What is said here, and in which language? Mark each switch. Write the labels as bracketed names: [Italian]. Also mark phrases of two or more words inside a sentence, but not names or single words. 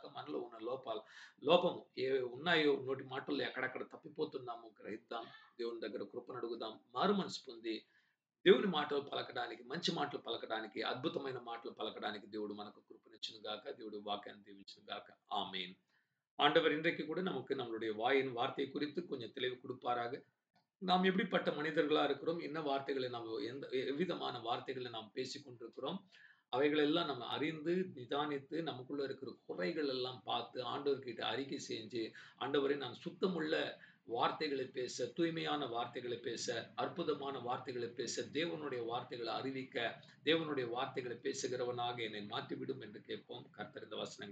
[Telugu] మనలో ఉన్న లోపము ఏవి ఉన్నాయో, నోటి మాటల్లో ఎక్కడెక్కడ తప్పిపోతున్నామో గ్రహిద్దాం. దేవుని దగ్గర కృపను అడుగుదాం. మారు మనసు పొంది దేవుని మాటలు పలకడానికి, మంచి మాటలు పలకడానికి, అద్భుతమైన మాటలు పలకడానికి దేవుడు మనకు కృపనిచ్చును గాక. దేవుడు వాక్యాన్ని దీవించును గాక. [Tamil] ஆமென். ஆண்டவர் இன்றைக்கு கூட நமக்கு நம்மளுடைய வாயின் வார்த்தை குறித்து கொஞ்சம் தெளிவு கொடுப்பாராக. நாம் எப்படிப்பட்ட மனிதர்களா இருக்கிறோம், என்ன வார்த்தைகளை நாம் எவ்விதமான வார்த்தைகளை நாம் பேசிக் கொண்டிருக்கிறோம், அவைகளெல்லாம் நம்ம அறிந்து நிதானித்து நமக்குள்ள இருக்கிற குறைகள் எல்லாம் பார்த்து ஆண்டவர்கிட்ட அறிக்கை செஞ்சு, ஆண்டவரை நான் சுத்தமுள்ள வார்த்தைகளை பேச, தூய்மையான வார்த்தைகளை பேச, அற்புதமான வார்த்தைகளை பேச, தேவனுடைய வார்த்தைகளை அறிவிக்க, தேவனுடைய வார்த்தைகளை பேசுகிறவனாக என்னை மாற்றிவிடும் என்று கேட்போம்.